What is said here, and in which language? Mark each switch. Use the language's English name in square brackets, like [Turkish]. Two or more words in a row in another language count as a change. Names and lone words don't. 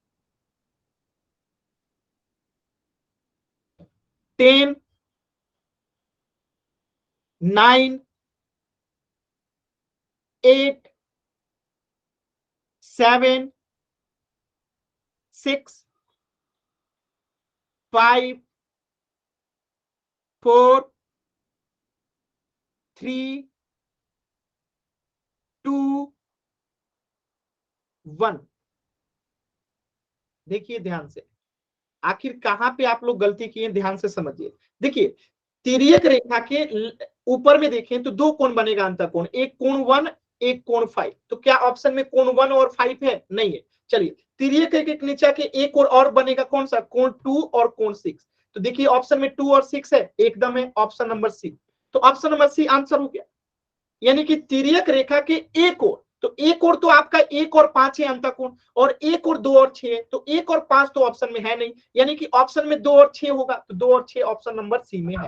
[Hindi] 10 9 8 7 6 5 4 3 2 1। देखिए ध्यान से, आखिर कहां पे आप लोग गलती किए, ध्यान से समझिए। देखिए तिर्यक रेखा के ऊपर में देखें तो दो कोण बनेगा अंतःकोण, एक कोण 1 एक कोण 5। तो क्या ऑप्शन में कोण 1 और 5 है? नहीं है। चलिए तिर्यक रेखा के नीचे के एक और बनेगा कौन सा? कोण 2 और कोण 6। तो देखिए ऑप्शन में 2 और 6 है, एकदम है [English] option number C. [Hindi] तो [English] option number C answer [Hindi] हो गया। यानी कि तिर्यक रेखा के एक ओर, तो एक ओर तो आपका 1 और 5 है अंतःकोण, और 1 और 2 और 6 है, तो 1 और 5 तो ऑप्शन में है नहीं, यानी कि ऑप्शन में 2 और 6 होगा, तो 2 और 6 [English] option number C [Hindi] में है।